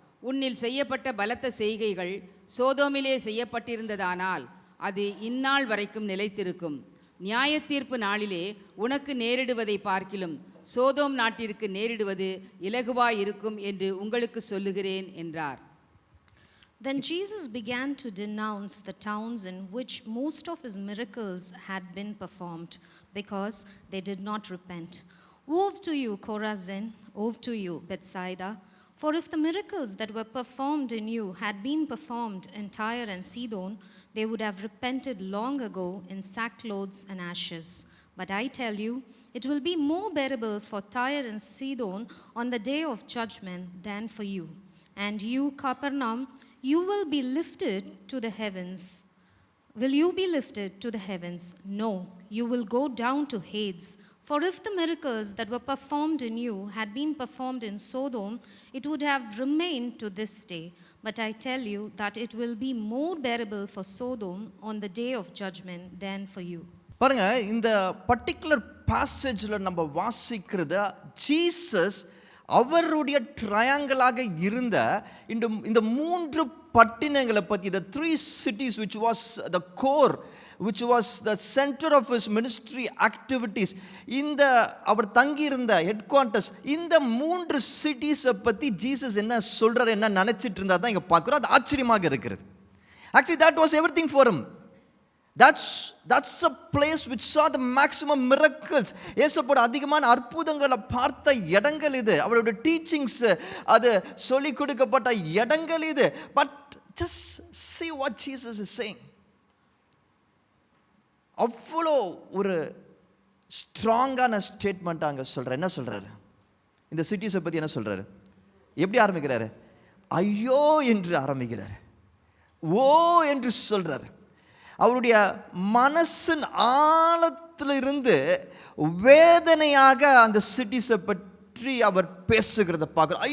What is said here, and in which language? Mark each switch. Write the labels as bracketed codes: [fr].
[ta] உன்னில் செய்யப்பட்ட பலத்த செய்கைகள் சோதோமிலே செய்யப்பட்டிருந்ததானால் அது இந்நாள் வரைக்கும் நிலைத்திருக்கும். நியாய தீர்ப்பு நாளிலே உனக்கு நேரிடுவதை பார்க்கிலும் சோதோம் நாட்டிற்கு நேரிடுவது இலகுவாயிருக்கும் என்று உங்களுக்கு சொல்லுகிறேன் என்றார். [en] Then Jesus began to denounce the towns in which most of his miracles had been performed, because they did not repent. Woe to you, Chorazin! Woe to you, Bethsaida! For if the miracles that were performed in you had been performed in Tyre and Sidon, they would have repented long ago in sackcloths and ashes. But I tell you, it will be more bearable for Tyre and Sidon on the day of judgment than for you. And you, Capernaum, you will be lifted to the heavens. Will you be lifted to the heavens? No, you will go down to Hades. For if the miracles that were performed in you had been performed in Sodom, it would have remained to this day. But I tell you that it will be more bearable for Sodom on the day of judgment than for you. [ta] பாருங்க, இந்த particular பாசேஜில் நம்ம வாசிக்கிறது Jesus அவருடைய ட்ரையாங்கிளாக இருந்த இந்த 3 பட்டினங்களை பற்றி, [en] the 3 cities which was the core, which was the center of his ministry activities, [ta] இந்த அவர் தங்கியிருந்த ஹெட் குவார்ட்டர்ஸ், இந்த 3 சிட்டிஸை பற்றி ஜீசஸ் என்ன சொல்கிறார், என்ன நினச்சிட்டு இருந்தால் தான் இங்கே பார்க்குறோம். அது ஆச்சரியமாக இருக்கிறது. [en] Actually that was everything for him. That's a place which saw the maximum miracles. [ta] இயேசுவோட அதிகமான அற்புதங்களை பார்த்த இடங்கள் இது. அவருடைய டீச்சிங்ஸ் அது சொல்லிக் கொடுக்கப்பட்ட இடங்கள் இது. [en] But just see what Jesus is saying. [ta] அவ்வளோ ஒரு ஸ்ட்ராங்கான ஸ்டேட்மெண்ட் அங்கே சொல்கிறார். என்ன சொல்கிறாரு? இந்த சிட்டிஸை பற்றி என்ன சொல்கிறாரு? எப்படி ஆரம்பிக்கிறாரு? ஐயோ என்று ஆரம்பிக்கிறார். ஓ என்று சொல்கிறார். அவருடைய மனசின் ஆழத்திலிருந்து வேதனையாக அந்த சிட்டிஸை பற்றி அவர் பேசுகிறத பார்க்குறோம்.